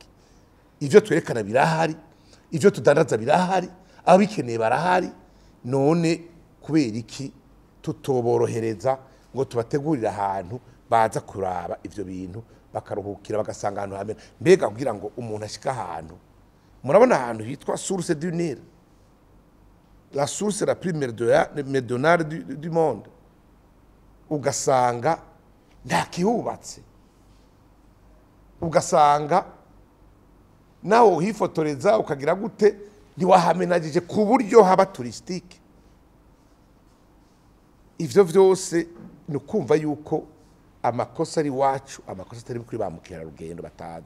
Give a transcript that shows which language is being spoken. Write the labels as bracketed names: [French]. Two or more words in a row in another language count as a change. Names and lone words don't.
[Rundi] Ivyo twerekana birahari, ivyo tudandaza birahari, abikeneye barahari. None kubera iki tutoborohereza ngo tubategurira ahantu baza kuraba ivyo bintu bakaruhukira bagasanga ahantu hamwe. Mbega kugira ngo umuntu ashika ahantu, murabona ahantu hitwa [French] source du Nil, la source la plus méridionale du monde, [Rundi] ugasanga nta kihubatse, ugasanga naho uhifotoreza ukagira gute ntiwahamenagije ku buryo haba touristique. Ivyo vyose ni ukumva yuko amakosa ari wacu, amakosa atari kuri ba mukera rugendo bataza.